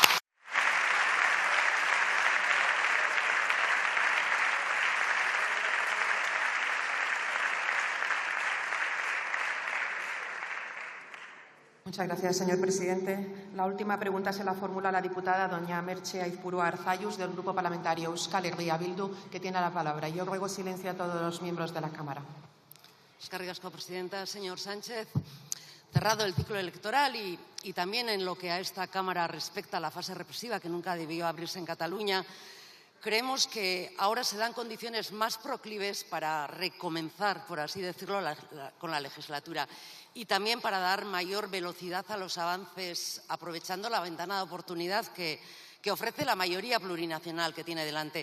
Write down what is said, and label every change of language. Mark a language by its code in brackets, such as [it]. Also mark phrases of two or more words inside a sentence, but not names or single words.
[es] Muchas gracias, señor presidente. La última pregunta se la formula la diputada doña Merche Aizpurua Arzallus, del Grupo Parlamentario Euskal Herria Bildu, que tiene la palabra. Yo ruego silencio a todos los miembros de la Cámara. [eu] Eskerrik asko, presidenta. [es] Señor Sánchez, cerrado el ciclo electoral y también en lo que a esta Cámara respecta a la fase represiva, que nunca debió abrirse en Cataluña, creemos que ahora se dan condiciones más proclives para recomenzar, por así decirlo, con la legislatura y también para dar mayor velocidad a los avances, aprovechando la ventana de oportunidad que ofrece la mayoría plurinacional que tiene delante.